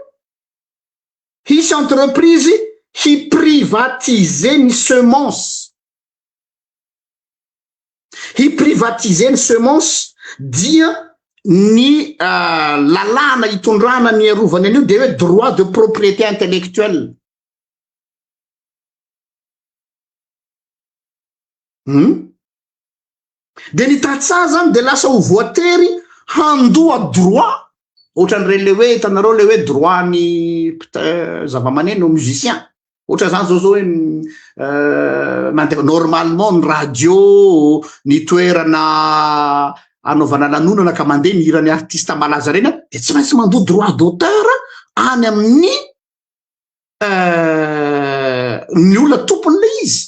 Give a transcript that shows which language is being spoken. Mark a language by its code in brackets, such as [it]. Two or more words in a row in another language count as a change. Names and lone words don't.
[mg] Hisy entreprise hiprivatiser ny semence. Hiprivatiser ny semence dia ny lalàna hitondrana ny arovany an'io de hoe [fr] droit de propriété intellectuelle. [mg] De ny tatsa zany de lasa ho voatery handoa droit ohatran'ireny le hoe hitanareo le hoe droit ny zava-maneno musicien ohatra zany zao hoe mandeha normalement ny radio ny toerana anaovana lanonana ka mandeha ny hirany artiste malaza reny de tsy maintsy mandoa [fr] droit d'auteur [mg] any amin'ny ny olona tompon'le izy.